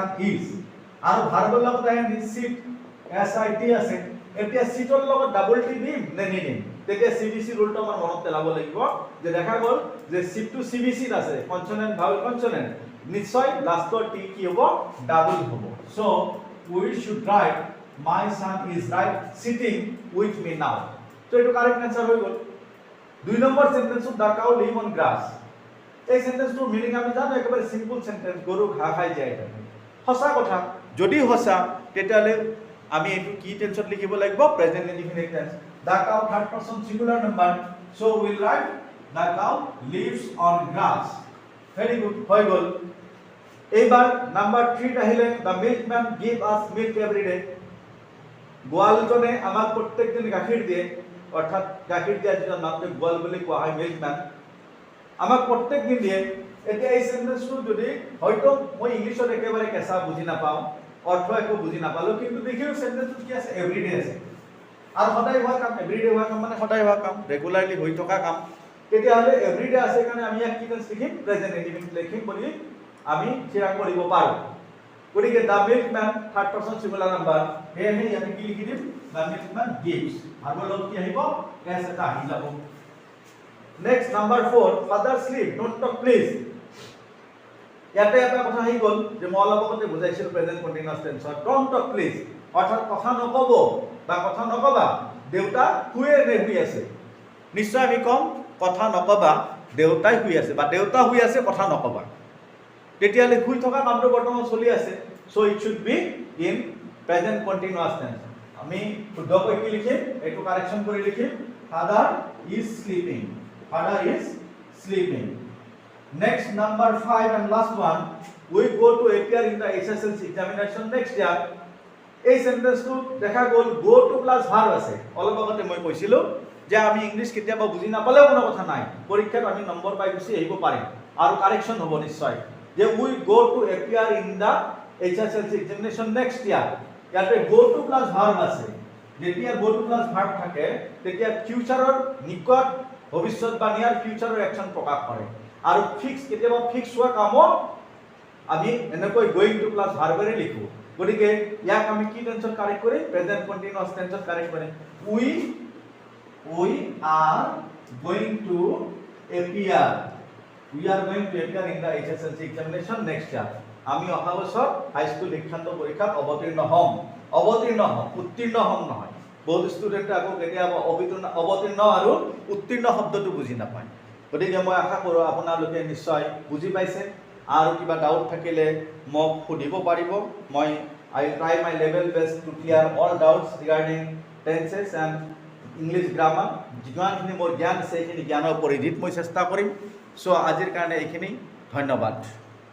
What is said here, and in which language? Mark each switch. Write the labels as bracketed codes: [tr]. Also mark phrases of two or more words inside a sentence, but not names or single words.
[as] ইজ আৰু ভাৰ্বৰ লগত আইএনজি সিট SIT আছে এতিয়া সিটৰ লগত ডাবল টি দিম নে নিদিম তেতিয়া CBC ৰুলটো আমাৰ মনত পেলাব লাগিব যে দেখা গ'ল যে সিটটো CBC ত আছে [en] consonant vowel consonant [as] নিশ্চয় লাষ্টৰ টি কি হ'ব ডাবল হ'ব [en] so we should write my son is right sitting with me now [as] তো এটো কারেক্ট आंसर হৈ গ'ল দুই নম্বৰ সেন্টেন্সত [en] the cow live on grass [as] এই সেন্টেন্সটোৰ মিনিং আমি জানো একেবাৰে সিম্পল সেন্টেন্স গৰু ঘাঁহ খাই যায় সঁচা কথা যদি সঁচা তেতিয়ালে আমি এটো কি টেন্সত লিখিব লাগিব [en] present indefinite tense the cow third person singular number so will write the cow lives on grass very good [as] হৈ গ'ল এইবাৰ নাম্বার 3 আহিলে [en] the milkman give us milk every day [as] গোৱালজনে আমাক প্ৰত্যেক দিন গাখীৰ দিয়ে অৰ্থাৎ গাখীৰ দিয়া যিজন নামটো গোৱাল বুলি কোৱা হয় মিল্কম্যান আমাক প্ৰত্যেক দিন দিয়ে এতিয়া এই সেন্টেন্সটো যদি হয়তো মই ইংলিশত একেবাৰে কেঁচা বুজি নাপাওঁ অৰ্থ একো বুজি নাপালো কিন্তু দেখিও সেন্টেন্সটো কি আছে এভৰিডে আছে আৰু সদায় হোৱা কাম এভৰিডে হোৱা কাম মানে সদায় হোৱা কাম ৰেগুলাৰলি হৈ থকা কাম তেতিয়াহ'লে এভৰিডে আছে কাৰণে আমি ইয়াক কি টেন্স লিখিম [en] present indefinite [as] লিখিম বুলি আমি চিৰাং কৰিব পাৰো গতিকে [en] the milkman third person singular number [as] হেহে ইয়াতে কি লিখি দিম [en] the milkman gives [as] ভাৰ্বৰ লগত কি আহিব এস এটা আহি যাব [en] next number 4 father sleep don't talk please [as] ইয়াতে এটা কথা আহি গ'ল যে মই অলপ আগতে বুজাইছিল [en] present continuous [as] টেন্সত [en] don't talk please [as] অৰ্থাৎ কথা নকব বা কথা নকবা দেউতা শুয়ে নে শুই আছে নিশ্চয় আমি কম কথা নকবা দেউতাই শুই আছে বা দেউতা শুই আছে কথা নকবা তেতিয়ালে শুই থকা কামটো বৰ্তমান চলি আছে [en] so it should be in present continuous tense [as] আমি শুদ্ধকৈ কি লিখিম এটো কাৰেকচন কৰি লিখিম [en] father is sleeping father is sleeping Next number 5 and last one we go to appear in the SSLC examination next year [as] এই সেন্টেন্সটো দেখা গ'ল [en] go to plus verb [as] আছে অলপ আগতে মই কৈছিলো যে আমি ইংলিশ কেতিয়াবা বুজি নাপালেও কোনো কথা নাই পৰীক্ষাত আমি নম্বৰ পাই গুছি আহিব পাৰিম আৰু কাৰেকচন হ'ব নিশ্চয় যে [en] we go to appear in the SSLC examination next year [as] ইয়াতে [en] go to plus verb [as] আছে যেতিয়া [en] go to plus verb [as] থাকে তেতিয়া ফিউচাৰৰ নিকট ভৱিষ্যত বা নিয়াৰ ফিউচাৰৰ একচন প্ৰকাশ কৰে আৰু ফিক্স কেতিয়াবা ফিক্স হোৱা কাম আমি এনেকৈ [en] going to plus [as] ভাৰ্বৰে লিখো গতিকে ইয়াক আমি কি টেন্সত কাৰেক্ট কৰি [en] present continuous [as] টেন্সত কাৰেক্ট কৰি [en] we are going to appear in the SSLC examination next year আমি অহা বছৰ হাই স্কুল শিক্ষান্ত পৰীক্ষাত অৱতীৰ্ণ [as] হ'ম উত্তীৰ্ণ হ'ম নহয় বহুত ষ্টুডেন্ট আকৌ কেতিয়াবা অৱতীৰ্ণ আৰু উত্তীৰ্ণ শব্দটো বুজি নাপায় গতিকে মই আশা কৰোঁ আপোনালোকে নিশ্চয় বুজি পাইছে আৰু কিবা ডাউট থাকিলে মোক সুধিব পাৰিব মই [en] I will try my level best to clear all doubts regarding tenses and English grammar [as] যিমানখিনি মোৰ জ্ঞান আছে সেইখিনি জ্ঞানৰ পৰিধিত মই চেষ্টা কৰিম সো আজিৰ কাৰণে এইখিনি ধন্যবাদ